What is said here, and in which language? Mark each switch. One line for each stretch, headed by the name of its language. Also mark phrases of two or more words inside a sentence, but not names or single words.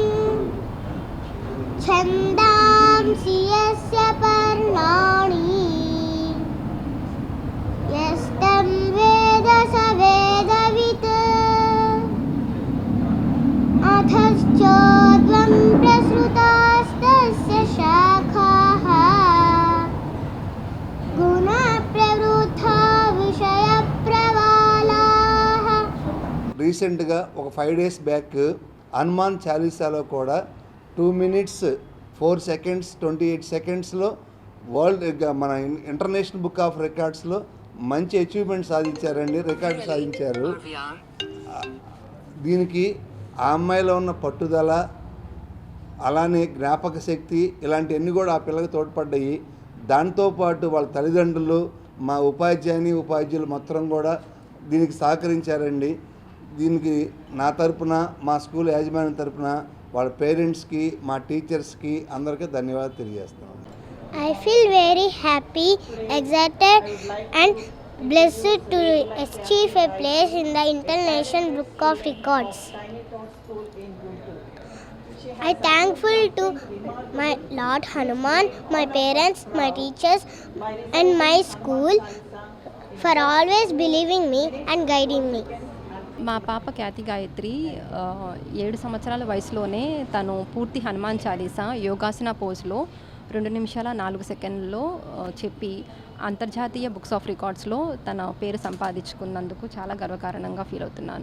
Sanskrit: छन्दांसि यस्य पर्णानि यस्तं वेद स वेदवित् अथश्चोर्ध्वं प्रसृतास्तस्य शाखाः गुणप्रवृद्धा विषयप्रवालाः.
Telugu: రీసెంట్గా ఒక 5
English: days back
Telugu: హనుమాన్ చాలీసాలో కూడా
English: 2 minutes 4 seconds 28 seconds
Telugu: లో వరల్డ్ మన ఇంటర్నేషనల్ బుక్ ఆఫ్ రికార్డ్స్లో మంచి అచీవ్మెంట్ సాధించారండి, రికార్డు సాధించారు. దీనికి ఆ అమ్మాయిలో ఉన్న పట్టుదల, అలానే జ్ఞాపక శక్తి, ఇలాంటివన్నీ కూడా ఆ పిల్లకి తోడ్పడ్డాయి. దాంతోపాటు వాళ్ళ తల్లిదండ్రులు, మా ఉపాధ్యాయులు మొత్తం కూడా దీనికి సహకరించారండి. దీనికి నా తరపున, మా స్కూల్ యాజమాన్యం తరపున వాళ్ళ పేరెంట్స్కి, మా టీచర్స్కి అందరికీ ధన్యవాదాలు తెలియజేస్తున్నాను.
English: I feel very happy, excited and blessed to achieve a place in the International Book of Records. I thankful to my Lord Hanuman, my parents, my teachers and my school for always believing me and guiding me.
Telugu: మా పాప ఖ్యాతి గాయత్రి 7 సంవత్సరాల వయసులోనే తను పూర్తి హనుమాన్ చాలీసా యోగాసన పోజ్లో 2 నిమిషాల 4 సెకండ్లో చెప్పి అంతర్జాతీయ బుక్స్ ఆఫ్ రికార్డ్స్లో తన పేరు సంపాదించుకున్నందుకు చాలా గర్వకారణంగా ఫీల్ అవుతున్నాను.